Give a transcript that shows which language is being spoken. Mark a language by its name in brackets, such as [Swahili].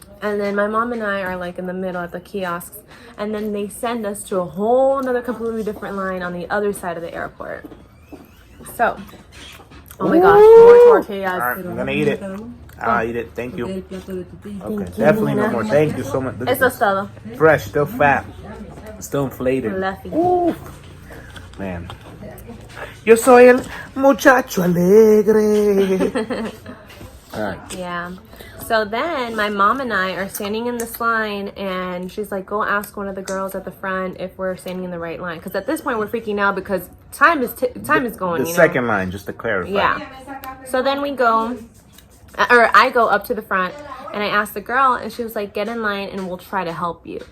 [English] And then my mom and I are like in the middle at the kiosks. And then they send us to a whole another completely different line on the other side of the airport. So, oh my gosh, more tortillas. All right, I'm gonna eat it. I'll eat it. Thank you. Okay, definitely no more. Thank you so much. [Spanish] Eso es todo. [English] Fresh, still fat, still inflated. Ooh. Man. [Spanish] Yo soy el muchacho alegre. [English] All right. Yeah. So then my mom and I are standing in this line and she's like, go ask one of the girls at the front if we're standing in the right line. Because at this point we're freaking out because time is going. The second line, just to clarify. Yeah. So then I go up to the front and I asked the girl and she was like, get in line and we'll try to help you.